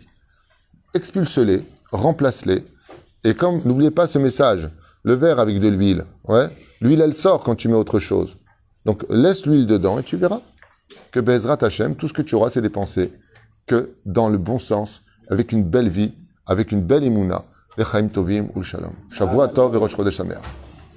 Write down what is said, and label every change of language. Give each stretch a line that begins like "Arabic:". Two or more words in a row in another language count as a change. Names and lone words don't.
French: Expulse-les, remplace-les. Et comme, n'oubliez pas ce message, le verre avec de l'huile, ouais, l'huile elle sort quand tu mets autre chose. Donc laisse l'huile dedans et tu verras que
Hebrew: בעזרת השם,
French: tout ce que tu auras, c'est des pensées que dans le bon sens, avec une belle vie, avec une belle émouna,
Hebrew: לחיים טובים ולשלום. שבוע טוב ו ראש חודש שמח.